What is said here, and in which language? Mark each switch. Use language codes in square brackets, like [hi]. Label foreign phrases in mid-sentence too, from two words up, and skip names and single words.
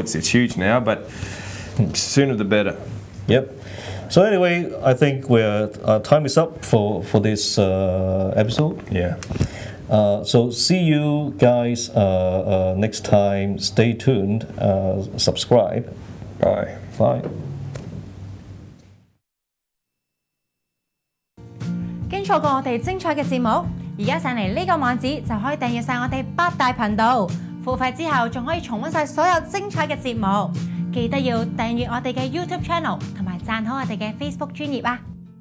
[en] It's huge now, but sooner the better. Yep. So anyway, I think our time is up for this episode. Yeah. So see you guys next time. Stay tuned. Subscribe. Bye. Bye. [yue] 經錯過我哋精彩嘅節目，而家上嚟呢個網址就可以訂閱晒我哋8大頻道，付費之後仲可以重溫晒所有精彩嘅節目。記得要訂閱我哋嘅 YouTube channel 同埋讚好我哋嘅 Facebook 專頁啊！